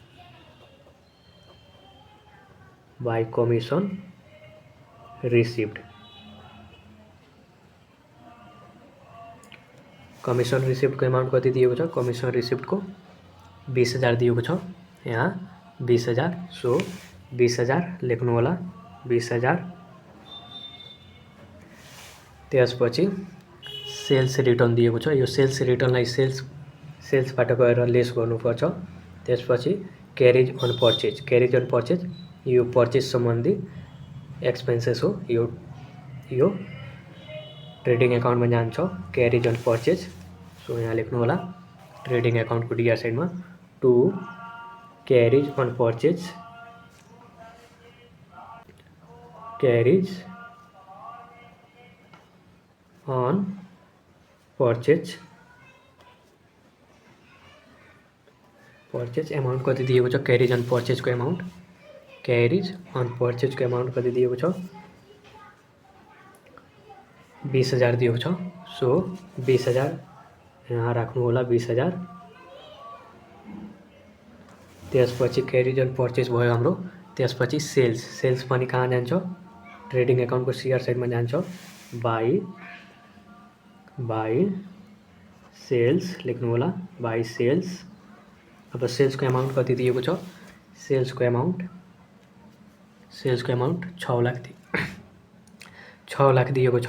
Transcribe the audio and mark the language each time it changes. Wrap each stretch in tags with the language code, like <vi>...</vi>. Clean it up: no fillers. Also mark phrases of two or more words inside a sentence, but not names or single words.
<en>commission receiptको amount</en> <ne>कति दिएको छ,</ne> <en>commission receiptको</en> <ne>20,000 दिएको छ, यहाँ 20,000। सो 20,000 लेख्नु होला 20,000। त्यसपछि</ne> <en>sales return</en> <ne>दिएको छ, यो</ne> <en>sales returnलाई</en> <ne>सेल्सबाट गएर लेस गर्नुपर्छ। त्यसपछि</ne> <en>carriage on purchase</en> <ne>यो परचेज संबंधी एक्सपेन्सेस हो। यो</ne> <en>trading account</en> <ne>में जान्छ</ne> <en>carriage on purchase.</en> <ne>सो यहाँ लेख्नु होला</ne> <en>trading account</en> <ne>को</ne> <en>DR side</en> <hi>में</hi> <en>to carriage on purchase purchase amount</en> <ne>कति दिएको छ</ne> <en>carriage on purchase</en> <ne>को अमाउंट कति दिएको छ 20,000 दिएको छ। सो 20,000 यहाँ राख्नु होला 20,000। त्यसपछि</ne> <en>carriage on purchase</en> <ne>भयो हाम्रो। त्यसपछि सेल्स पनि कहाँ जान्छ</ne> <en>trading account</en> <ne>को</ne> <en>CR side</en> <ne>में जान्छ</ne> <en>by sales</en> <ne>लेख्नु होला</ne> <en>by sales.</en> <ne>अब सेल्स को अमाउंट कति दिएको छ सेल्स को अमाउंट 6 लाख दिएको छ।</ne>